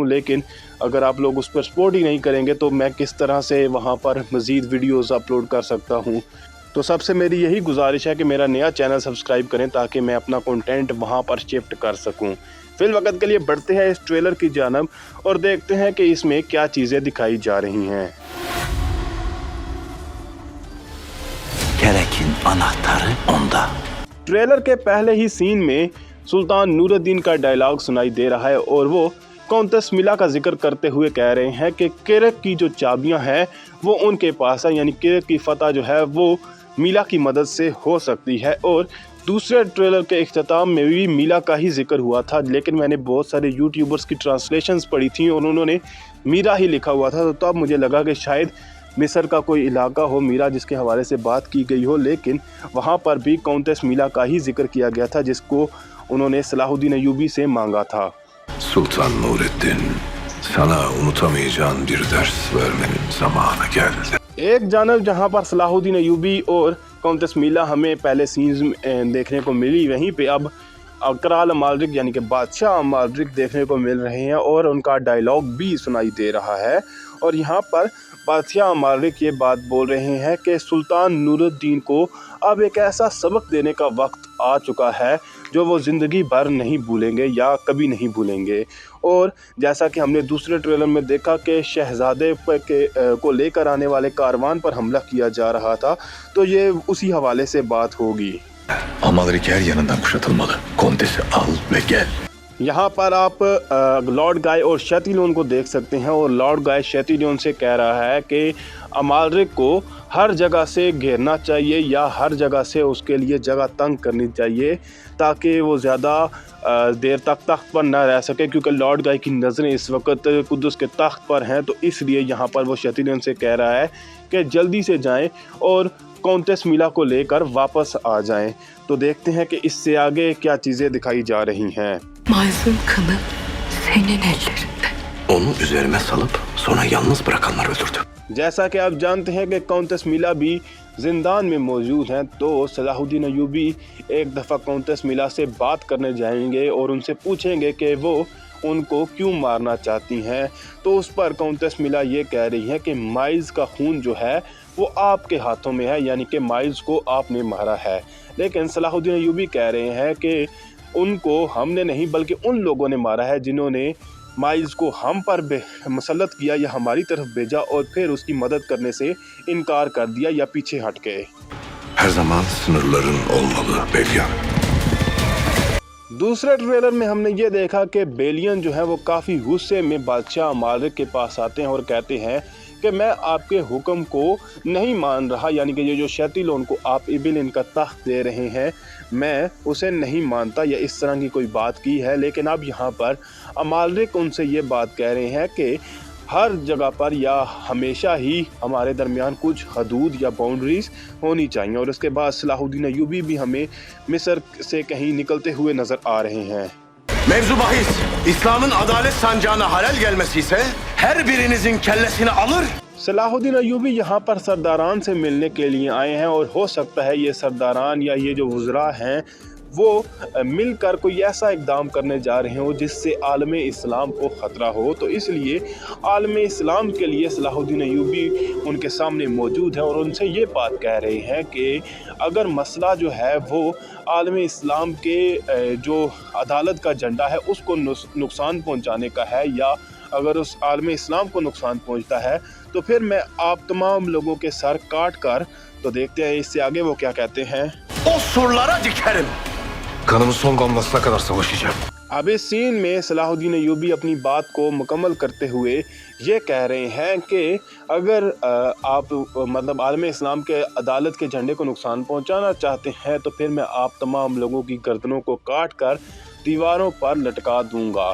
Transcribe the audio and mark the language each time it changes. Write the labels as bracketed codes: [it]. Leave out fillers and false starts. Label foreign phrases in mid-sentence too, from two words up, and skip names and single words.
[ur] لیکن اگر آپ لوگ اس پر سپورٹ ہی نہیں کریں گے تو میں کس طرح سے وہاں پر مزید [en] videos upload [ur] کر سکتا ہوں. تو سب سے میری یہی گزارش ہے کہ میرا نیا [en] channel subscribe [ur] کریں تاکہ میں اپنا کنٹینٹ وہاں پر شفٹ کر سکوں. فی الوقت کے لیے بڑھتے ہیں اس ٹریلر کی جانب اور دیکھتے ہیں کہ اس میں کیا چیزیں دکھائی جا رہی ہیں. [tr] Gerekin anahtarı onda. [ur] ٹریلر کے پہلے ہی سین میں سلطان نورالدین کا ڈائیلاگ سنائی دے رہا ہے اور وہ کاؤنٹیس ملا کا ذکر کرتے ہوئے کہہ رہے ہیں کہ کرک کی جو چابیاں ہیں وہ ان کے پاس ہے، یعنی کرک کی فتح جو ہے وہ میلا کی مدد سے ہو سکتی ہے. اور دوسرے ٹریلر کے اختتام میں بھی میلا کا ہی ذکر ہوا تھا، لیکن میں نے بہت سارے یوٹیوبرز کی ٹرانسلیشنز پڑھی تھی اور انہوں نے میرا ہی لکھا ہوا تھا، تو تب مجھے لگا کہ شاید مصر کا کوئی علاقہ ہو میرا جس کے حوالے سے بات کی گئی ہو. لیکن وہاں پر بھی کاؤنٹیس میلا کا ہی ذکر کیا گیا تھا جس کو انہوں نے صلاح الدین ایوبی سے مانگا تھا. [tr] Sultan Nurettin, sana unutamayacağın bir ders vermenin zamanı geldi. [ur] ایک جانب جہاں پر صلاح الدین ایوبی اور کاؤنٹیس میلا ہمیں پہلے سینز دیکھنے کو ملی، وہیں پہ اب کرال امالرک یعنی کہ بادشاہ امالرک دیکھنے کو مل رہے ہیں اور ان کا ڈائیلاگ بھی سنائی دے رہا ہے. اور یہاں پر بادشاہ امالرک یہ بات بول رہے ہیں کہ سلطان نورالدین کو اب ایک ایسا سبق دینے کا وقت آ چکا ہے جو وہ زندگی بھر نہیں بھولیں گے یا کبھی نہیں بھولیں گے. اور جیسا کہ ہم نے دوسرے ٹریلر میں دیکھا کہ شہزادے کو لے کر آنے والے کاروان پر حملہ کیا جا رہا تھا، تو یہ اسی حوالے سے بات ہوگی. [tr] Amalrik her yanından kuşatılmalı. Kontesi al ve gel. [ur] یہاں پر آپ لارڈ گائے اور شیتیلون کو دیکھ سکتے ہیں اور لارڈ گائے شیتیلون سے کہہ رہا ہے کہ امالرک کو ہر جگہ سے گھیرنا چاہیے یا ہر جگہ سے اس کے لیے جگہ تنگ کرنی چاہیے تاکہ وہ زیادہ دیر تک تخت پر نہ رہ سکے، کیونکہ لارڈ گائے کی نظریں اس وقت قدس کے تخت پر ہیں. تو اس لیے یہاں پر وہ شیتیلون سے کہہ رہا ہے کہ جلدی سے جائیں اور کاؤنٹیس میلا کو لے کر واپس آ جائیں. تو دیکھتے ہیں کہ اس سے آگے کیا چیزیں دکھائی جا رہی ہیں. [tr] Mazlum kanı senin ellerinde. Onu üzerime salıp sonra yalnız bırakanlar öldürdü. [ur] جیسا کہ آپ جانتے ہیں کہ کاؤنٹیس میلا بھی زندان میں موجود ہیں، تو صلاح الدین ایوبی ایک دفعہ کاؤنٹیس میلا سے بات کرنے جائیں گے اور ان سے پوچھیں گے کہ وہ ان کو کیوں مارنا چاہتی ہیں. تو اس پر کاؤنٹیس ملا یہ کہہ رہی ہے کہ مائلز کا خون جو ہے وہ آپ کے ہاتھوں میں ہے، یعنی کہ مائلز کو آپ نے مارا ہے. لیکن صلاح الدین ایوبی کہہ رہے ہیں کہ ان کو ہم نے نہیں بلکہ ان لوگوں نے مارا ہے جنہوں نے مائلز کو ہم پر مسلط کیا یا ہماری طرف بھیجا اور پھر اس کی مدد کرنے سے انکار کر دیا یا پیچھے ہٹ گئے. [tr] Her zaman sınırların olmalı Belyan. [ur] دوسرے ٹریلر میں ہم نے یہ دیکھا کہ بیلین جو ہے وہ کافی غصے میں بادشاہ امالرک کے پاس آتے ہیں اور کہتے ہیں کہ میں آپ کے حکم کو نہیں مان رہا، یعنی کہ یہ جو شیتیلون کو آپ ابیلن کا تخت دے رہے ہیں میں اسے نہیں مانتا یا اس طرح کی کوئی بات کی ہے. لیکن اب یہاں پر امالرک ان سے یہ بات کہہ رہے ہیں کہ ہر جگہ پر یا ہمیشہ ہی ہمارے درمیان کچھ حدود یا باؤنڈریز ہونی چاہییں. اور اس کے بعد صلاح الدین ایوبی بھی ہمیں مصر سے کہیں نکلتے ہوئے نظر آ رہے ہیں. [tr] Mevzu bahis, İslam'ın adalet sancağına halel gelmesi ise her birinizin kellesini alır. [ur] صلاح الدین ایوبی یہاں پر سرداران سے ملنے کے لیے آئے ہیں اور ہو سکتا ہے یہ سرداران یا یہ جو وزرا ہیں وہ مل کر کوئی ایسا اقدام کرنے جا رہے ہوں جس سے عالم اسلام کو خطرہ ہو. تو اس لیے عالم اسلام کے لیے صلاح الدین ایوبی ان کے سامنے موجود ہے اور ان سے یہ بات کہہ رہے ہیں کہ اگر مسئلہ جو ہے وہ عالم اسلام کے جو عدالت کا جھنڈا ہے اس کو نقصان پہنچانے کا ہے، یا اگر اس عالم اسلام کو نقصان پہنچتا ہے تو پھر میں آپ تمام لوگوں کے سر کاٹ کر، تو دیکھتے ہیں اس سے آگے وہ کیا کہتے ہیں. [tr] O surlara dikerim. Kanımın son damlasına kadar savaşacağım. [ur] اب اس سین میں صلاح الدین ایوبی اپنی بات کو مکمل کرتے ہوئے یہ کہہ رہے ہیں کہ اگر آپ مطلب عالم اسلام کے عدالت کے جھنڈے کو نقصان پہنچانا چاہتے ہیں تو پھر میں آپ تمام لوگوں کی گردنوں کو کاٹ کر دیواروں پر لٹکا دوں گا.